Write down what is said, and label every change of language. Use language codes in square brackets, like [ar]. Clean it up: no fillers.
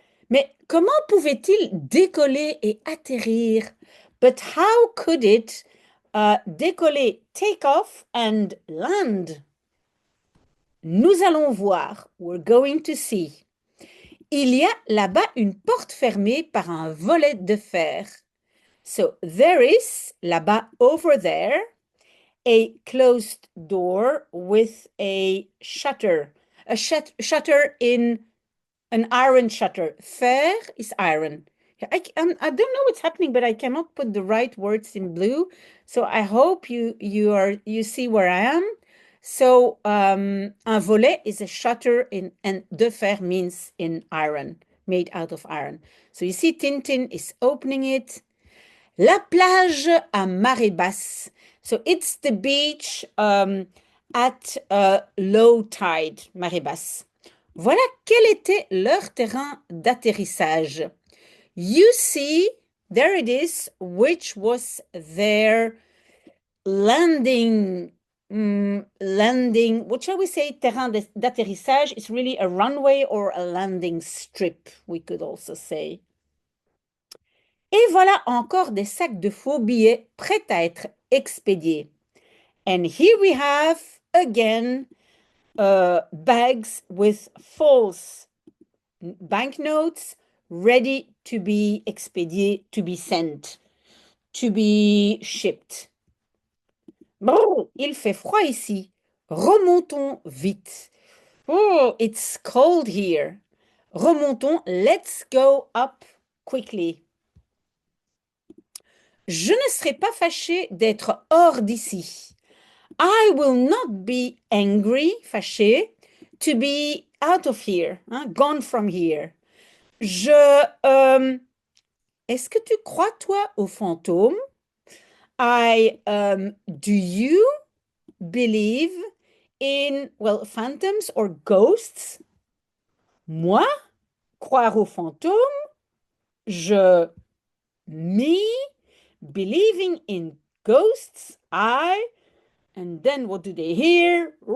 [fr] Mais comment pouvait-il décoller et atterrir [en] But how could it décoller, take off and land? [fr] Nous allons voir. [en] We're going to see. [fr] Il y a là-bas une porte fermée par un volet de fer. [en] So there is, là-bas, over there, a closed door with a shutter. A shutter in an iron shutter. Fer is iron. I don't know what's happening, but I cannot put the right words in blue. So I hope you see where I am. So un volet is a shutter in, and de fer means in iron, made out of iron. So you see Tintin is opening it. [fr] La plage à marée basse. [en] So it's the beach at low tide, marée basse. [fr] Voilà quel était leur terrain d'atterrissage. [en] You see, there it is, which was their landing, what shall we say, terrain d'atterrissage is really a runway or a landing strip, we could also say. [fr] Et voilà encore des sacs de faux billets prêts à être expédiés. [en] And here we have again bags with false banknotes ready to be expédiés, to be sent, to be shipped. [fr] Bon, il fait froid ici. Remontons vite. [en] Oh, it's cold here. Remontons. Let's go up quickly. [fr] Je ne serai pas fâché d'être hors d'ici. [en] I will not be angry, fâché, to be out of here, hein, gone from here. [fr] Est-ce que tu crois, toi, aux fantômes? [en] Do you believe in, well, phantoms or ghosts? [fr] Moi, croire aux fantômes, [en] me, believing in ghosts, and then what do they hear?